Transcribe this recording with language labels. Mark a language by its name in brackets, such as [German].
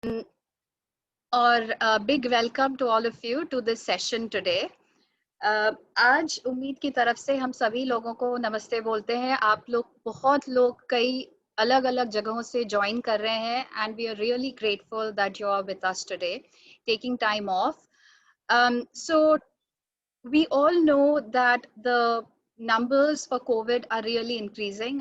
[Hindi] और [English] big welcome to all of you to this session today. [Hindi] आज उम्मीद की तरफ से हम सभी लोगों को नमस्ते बोलते हैं। आप लोग बहुत लोग कई अलग अलग जगहों से ज्वाइन कर रहे हैं [English] and we are really grateful that you are with us today, taking time off. So we all know that the numbers for COVID are really increasing.